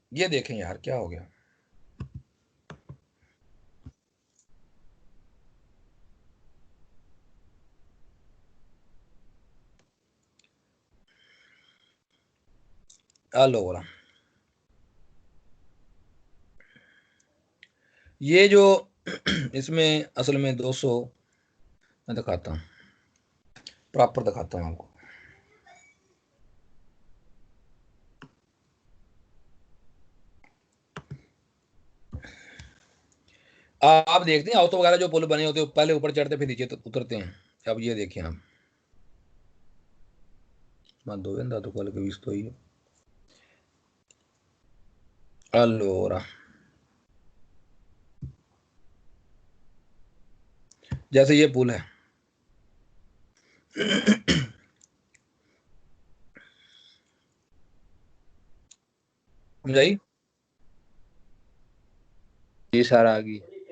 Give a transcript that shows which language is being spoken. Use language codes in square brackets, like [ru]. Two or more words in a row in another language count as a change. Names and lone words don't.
[hi] ये देखें यार क्या हो गया, allora ये जो इसमें असल में 200 मैं दिखाता हूँ, प्रॉपर दिखाता हूँ आपको। आप देखते हैं ऑटो वगैरह जो पुल बने होते हैं, पहले ऊपर चढ़ते फिर नीचे उतरते हैं। अब ये देखिए आप, [it] ma dove è andato quello che ho visto io? Allora, [hi] जैसे ये पुल है, समझाई? जी सर आ गई।